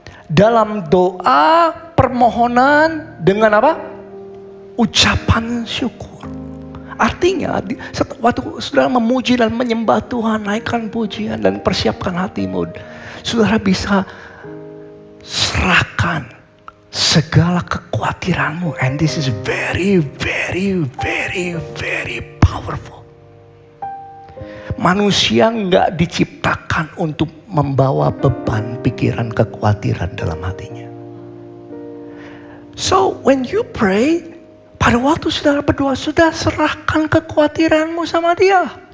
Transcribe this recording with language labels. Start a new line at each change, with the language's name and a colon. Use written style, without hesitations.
Indonesian: Dalam doa, permohonan dengan apa? Ucapan syukur. Artinya waktu saudara memuji dan menyembah Tuhan, naikkan pujian dan persiapkan hatimu. Saudara bisa serahkan segala kekhawatiranmu.
English: And this is very, very, very, very powerful.
Indonesian: Manusia nggak diciptakan untuk membawa beban pikiran kekhawatiran dalam hatinya.
English: So when you pray,
Indonesian: pada waktu saudara berdoa, sudah serahkan kekhawatiranmu sama dia.